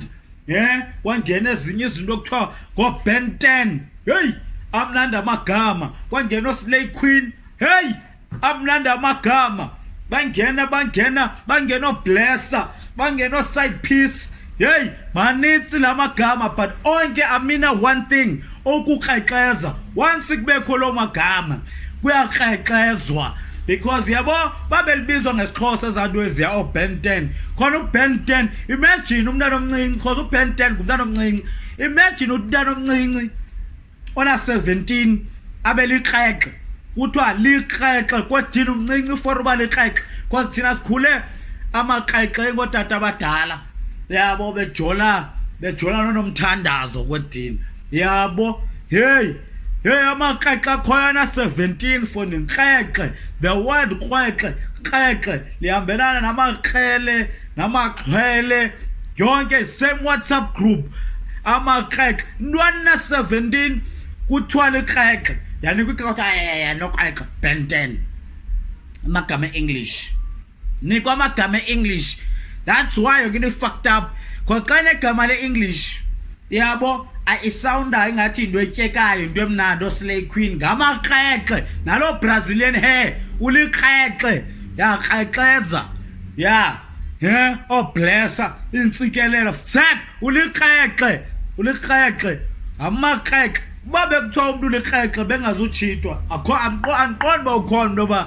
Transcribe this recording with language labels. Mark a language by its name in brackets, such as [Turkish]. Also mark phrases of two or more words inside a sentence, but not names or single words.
[Xhosa] Kwangena ezinye izinto okuthiwa ngo-Ben 10, hey, amnandi amagama. Kwangena oSlay Queen, hey, amnandi amagama. Bangena oBlesser, bangena oSide Piece, hey, manitsi la magama, but onke amina [English] one thing, [Xhosa] ukukrexeza. Once kubekho lo magama kuyakrexezwa because yabo babelibizwa ngesixhosa ezanto eziya oBen 10 khona uBen 10. Imagine umntana omncinci because uBen 10 ngumntana omncinci. Imagine umntana omncinci ona 17 abe liqheqe kuthiwa liqheqe kodini umncinci for uba liqheqe because thina sikhule amaqheqe ngotata abadala yabo bejola nonomthandazo kwedini yabo hey amaqheqe akhoyana 17 for niqheqe [English] the word [Xhosa] qheqe lihambelana namaqhele namaxhwele yonke [English] same WhatsApp group [Xhosa] amaqheqe ntwana 17 kuthiwa liqheqe yani kwikota noqheqe Ben 10 amagama English nikwa amagama English. [English] That's why you're getting fucked up because [Xhosa] xa negama le-English yabo isounda ingathi into etyekayo into emnandi oslay queen ngamaqheqe nalo [English] Brazilian hair [Xhosa] uliqheqe yaqheqeza blessa intsikelelo tsak uliqheqe amaqheqe babe kuthiwa umuntu uliqheqe bengazutshitwa andiqondi ba ukhona ntoba